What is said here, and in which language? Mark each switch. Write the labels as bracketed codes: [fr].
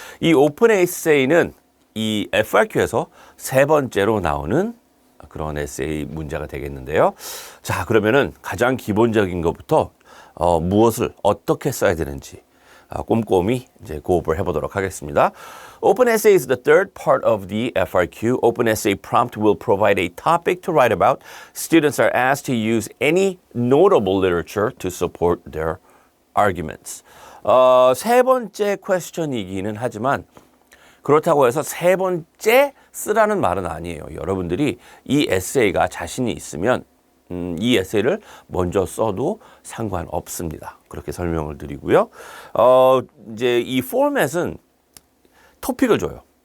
[ko] 이 Open Essay는 이 FRQ에서 세 번째로 나오는 그런 에세이 문제가 되겠는데요. 자, 그러면은 가장 기본적인 것부터 무엇을 어떻게 써야 되는지 꼼꼼히 이제 고업을 해보도록 하겠습니다. [en] Open essay is the third part of the FRQ. Open essay prompt will provide a topic to write about. Students are asked to use any notable literature to support their arguments. [ko] 세 번째 퀘스천이기는 하지만 그렇다고 해서 세 번째 쓰라는 말은 아니에요. 여러분들이 이 에세이가 자신이 있으면 이 에세이를 먼저 써도 상관없습니다. 그렇게 설명을 드리고요. 이제 이 포맷은 토픽을 줘요.